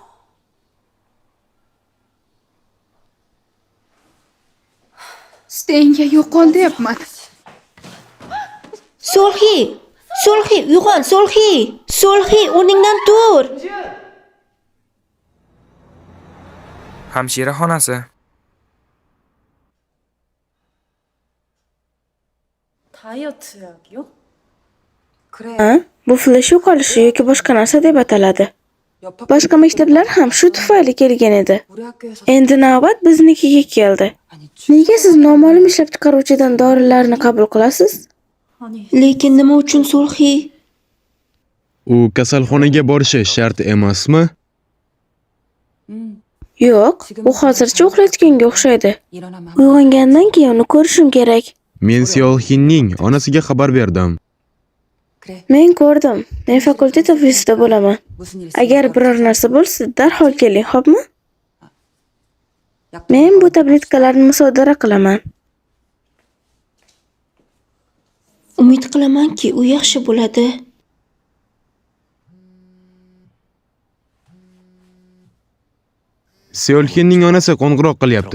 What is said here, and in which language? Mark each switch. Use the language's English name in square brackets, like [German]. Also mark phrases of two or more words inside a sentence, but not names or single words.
[Uzbek] Senga yo'qol deyapman. Sulhi! Sulhi, uyg'on, Sulhi! Sulhi, o'rningdan tur! Hamshira xonasi. [Korean] 다이어트 약이요? 그래. [Uzbek] Ha? Bu flash yo'qolishi yoki boshqa narsa deb ataladi. [Korean] 옆 [Uzbek] Boshqa maktablar ham shu tufayli kelgan edi. [Korean] 우리 학교에서 [Uzbek] Endi navbat biznikiga keldi. [Korean] 아니 [Uzbek] Nega siz noma'lum ishlab chiqaruvchidan dorilarni qabul qilasiz? [Korean] 아니 [Uzbek] Lekin nima uchun Sulhi? U kasalxonaga borishi shart emasmi? Yo'q, u hozircha uxlayotganga o'xshaydi. [Korean] 일어나면 [Uzbek] Uyg'ongandan keyin uni ko'rishim kerak. Men Seolhinning onasiga xabar berdim. [Korean] 그래. [Uzbek] Men ko'rdim. Men fakultet ofisida bo'laman. [Korean] 무슨 일 [Uzbek] Agar biror narsa bo'lsa, darhol keling, xo'pmi? [Korean] 약 [Uzbek] Men bu tabletkalarni musodara qilaman. Umid qilamanki, u yaxshi bo'ladi. Seolhinning onasi qo'ng'iroq qilyapti.